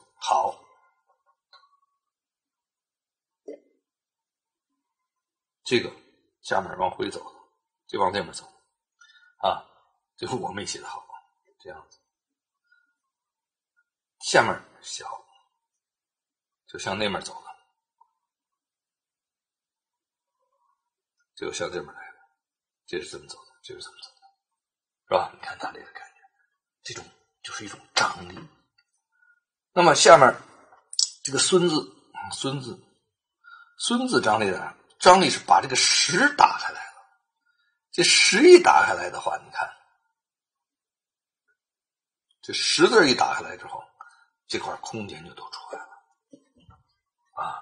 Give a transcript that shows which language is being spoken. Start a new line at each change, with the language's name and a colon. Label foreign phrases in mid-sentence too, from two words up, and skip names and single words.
Chinese: 好，這個下面往回走的，就往這面走啊，最後我沒寫得好，這樣子，下面小，就向那面走了，就向這面來了，這是這麼走的，這是這麼走的，是吧？你看它這個感覺，這種就是一種張力。那麼下面這個孫字張力在哪？張力是把這個十打開來了。這十一打開來的話，你看這十字一打開來之後，這塊空間就都出來了啊！